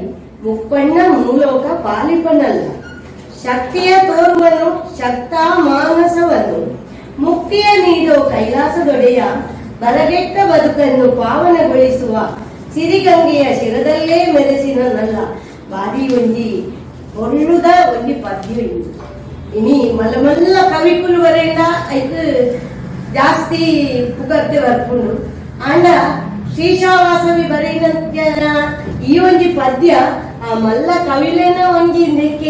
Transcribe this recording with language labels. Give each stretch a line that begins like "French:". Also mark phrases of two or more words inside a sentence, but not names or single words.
Kannada: ಮುಪ್ಪಣ್ಣ ಮೂಲೋಕ ಪಾಲಿಪನಲ್ಲ ಶಕ್ತಿಯ ತೋರುವನು ಶಕ್ತ ಮಾನಸವನ್ನು ಮುಕ್ತಿಯ ನೀಡೋ ಕೈಲಾಸದೊಡೆಯ ಬರಗೆಟ್ಟ ಬದುಕನ್ನು ಪಾವನಗೊಳಿಸುವ ಸಿರಿಗಂಗೆಯ ಶಿರದಲ್ಲೇ ಮೆರೆಸಿನಲ್ಲ
Tulu: ಬಾರಿ ಒಂಜಿ ಒಳ್ಳುದ ಒಂಜಿ ಪದ್ಯ ಇನಿ ಮಲ್ಲ ಮಲ್ಲ ಕವಿಕುಲುವರೆಯಿಂದ ಐದು ಜಾಸ್ತಿ ಪುಗರ್ತೆ ಬರ್ಪುಂಡು ಆಂಡ ಶ್ರೀಶಾವಾಸವಿ ಬರೆಯಿನ ಈ ಒಂಜಿ ಪದ್ಯ ಆ ಮಲ್ಲ ಕವಿಲೇನ ಒಂಜಿ ನೆಕ್ಕೆ